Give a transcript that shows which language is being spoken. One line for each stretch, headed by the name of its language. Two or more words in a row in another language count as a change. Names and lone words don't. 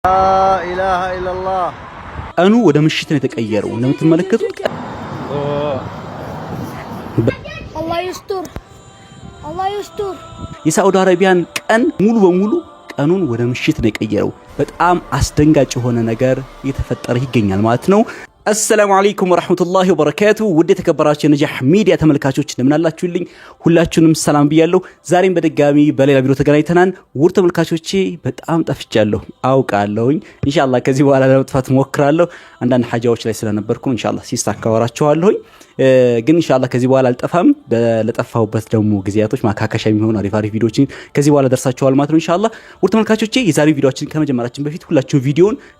Arabic: لا إله إلا الله
Amharic: ቀኑ ወደ ምሽት ነው የተቀየረው እንደምትመለከቱት
Arabic: الله يستر الله يستر
Amharic: የሳዑዲ አረቢያን ቀን ሙሉ በሙሉ ቀኑን ወደ ምሽት ነው የቀየረው በጣም አስደንጋጭ የሆነ ነገር እየተፈጠረ ይገኛል ማለት ነው
Arabic: السلام عليكم ورحمة الله وبركاته ودي تكبراتي نجاح ميديا تملكاتوች
Amharic: እንደምን አላችሁልኝ ሁላችሁንም ሰላም ብያለሁ ዛሬም በድጋሚ በሌላ ቪዲዮ ተገናኝተናል ውድ ተመልካቾቼ በጣም ጠፍቻለሁ አውቃለሁኝ ኢንሻአላህ ከዚህ በኋላ ለመጥፋት ሞክራለሁ አንዳንድ ሐጃዎች ላይ ስለነበርኩ ኢንሻአላህ ሲስተካከራችኋለሁኝ ግን ኢንሻአላህ ከዚህ በኋላ አልጠፋም ለጠፋሁበት ደግሞ ግዚያቶች ማካካሻ የሚሆኑ አሪፍ ቪዲዮዎችን ከዚህ በኋላ ደርሳችኋል ማለት ነው ኢንሻአላህ ውድ ተመልካቾቼ የዛሬው ቪዲዮአችን ከመጀመራችን በፊት ሁላችሁም ቪዲዮውን